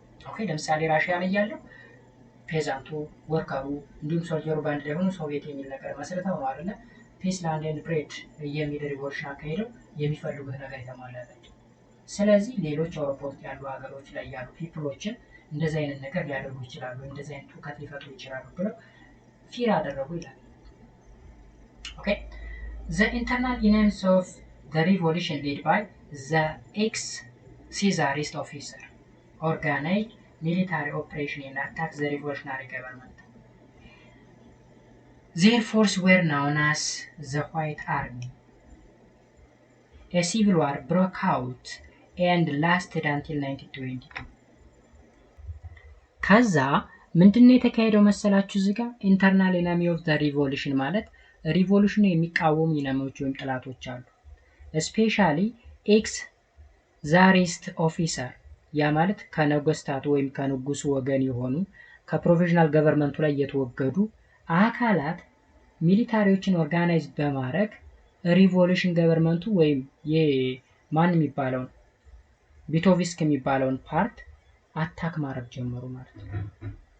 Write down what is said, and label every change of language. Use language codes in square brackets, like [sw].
[am] ኦኬ ለምሳሌ ራሽያ ላይ ያለው ፔዛንቱ ወርከሩ እንዲሁም ሶልጀሩ ባንድ ላይ ሆኖ ሶቪየት የሚል ነገር መስርተው ነው አይደለ [en] ፒስ ላንድ ኤንድ ብሬድ [am] የሚል ሪቮሉሽን አካሄደው የሚፈልጉት ነገር የተሟላላቸው። ስለዚህ ሌሎች አውሮፓ ውስጥ ያሉ ሀገሮች ላይ ያሉ ፒፕሎችን እንደዚህ አይነት ነገር ሊያደርጉ ይችላሉ፣ እንደዚህ አይነት ሁከት ሊፈጥሩ ይችላሉ ብለው ፊር አደረጉ ይላል። [en] ኦኬ the internal enemies of the revolution led by the ex-Czarist officer organized military operation and attacked the revolutionary government. Their force were known as the White Army. A civil war broke out and lasted until 1922. [am] ከዛ ምንድነው የተካሄደው መሰላችሁ? እዚህ ጋር [en] ኢንተርናል ኢነሚ ኦፍ ዘ ሪቮሉሽን [am] ማለት ሪቮሉሽኑ የሚቃወሙ ኢነሚዎች ወይም ጠላቶች አሉ። [en] ስፔሻሊ ኤክስ ዛሪስት ኦፊሰር [am] ያ ማለት ከነገስታቱ ወይም ከንጉሱ ወገን የሆኑ ከፕሮቪዥናል ገቨርንመንቱ ላይ የተወገዱ አካላት ሚሊታሪዎችን ኦርጋናይዝ በማድረግ ሪቮሉሽን ገቨርንመንቱ ወይም የማን የሚባለውን ቢቶቪስክ የሚባለውን ፓርት አታክ ማድረግ ጀመሩ ማለት ነው።